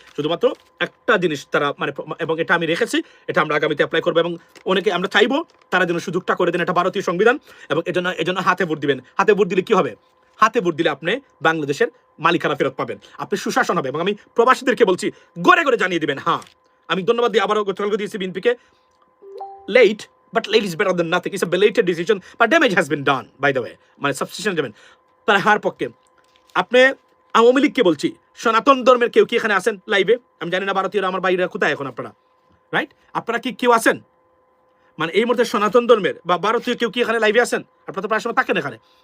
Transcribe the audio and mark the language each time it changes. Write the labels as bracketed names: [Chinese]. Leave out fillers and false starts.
[Bangla] শুধুমাত্র একটা জিনিস তারা মানে, এবং এটা আমি রেখেছি, এটা আমরা আগামীতে অ্যাপ্লাই করবো, এবং অনেকে আমরা চাইবো তারা যেন সুযোগটা করে দেন। এটা ভারতীয় সংবিধান, এবং এজন্য হাতে ভোট দিবেন। হাতে ভোট দিলে কি হবে? হাতে ভোট দিলে আপনি বাংলাদেশের মালিকানা ফেরত পাবেন, আপনি সুশাসন হবে। এবং আমি প্রবাসীদেরকে বলছি, ঘরে ঘরে জানিয়ে দিবেন। হ্যাঁ, আমি ধন্যবাদ দিয়ে আবারও গতকালকে দিয়েছি বিএনপিকে, late [English] but late is better than nothing. It's a belated decision, but damage has been done, by the way. [Bangla] মানে সাবস্টিটিউশন যাবেন তারা হার পক্ষে। আপনি আওয়ামী লীগকে বলছি, সনাতন ধর্মের কেউ কি এখানে আছেন লাইভে? আমি জানি না ভারতীয়রা, আমার বাইরে কোথায় এখন আপনারা, রাইট? আপনারা কি কেউ আছেন মানে এই মুহূর্তে সনাতন ধর্মের বা ভারতীয় কেউ কি এখানে লাইভে আছেন? আপনারা তো প্রায় সময় থাকেন এখানে।